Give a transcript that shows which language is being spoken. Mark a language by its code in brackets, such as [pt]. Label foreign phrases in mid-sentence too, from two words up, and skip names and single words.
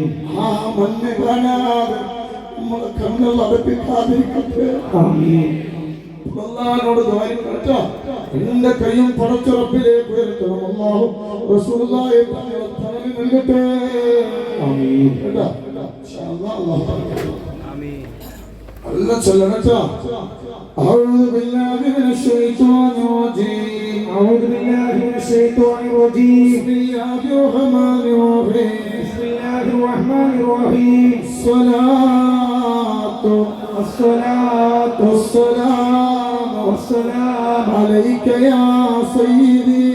[ml] ആ മണ്ണ് കാണാതെ നമ്മളെ കണ്ണുകൾ അടപ്പിക്കാതിരിക്കട്ടെ. ആമീൻ. അല്ലാഹുവോട് ദുആ ചെയ്യട്ടോ. 2 കൈയും പടച്ച റബ്ബിലേക്ക് ഉയർത്തണം. അല്ലാഹു റസൂലുള്ളാഹി തങ്ങളെ തണലിൽ നൽകട്ടെ. ആമീൻ. കേട്ടോ [ar] إن شاء الله. [ml] ആമീൻ. [ar] الله سلامتا. أعوذ بالله من الشيطان الرجيم. أعوذ بالله من الشيطان الرجيم. بسم الله الرحمن الرحيم. بسم الله الرحمن الرحيم. الصلاة والصلاة والسلام والسلام عليك يا سيدي.